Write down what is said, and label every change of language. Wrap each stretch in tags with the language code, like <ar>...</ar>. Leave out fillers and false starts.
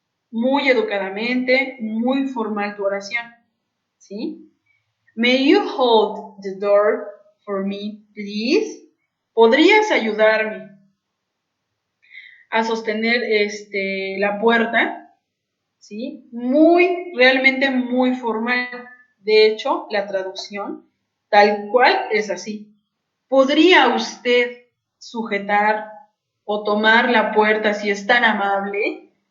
<es>Muy educadamente, muy formal tu oración. ¿Sí?</es> <en>May you hold the door for me, please?</en> <es>¿Podrías ayudarme a sostener la puerta? ¿Sí? Realmente muy formal. De hecho, la traducción tal cual es así. ¿Podría usted sujetar o tomar la puerta si es tan amable?</es>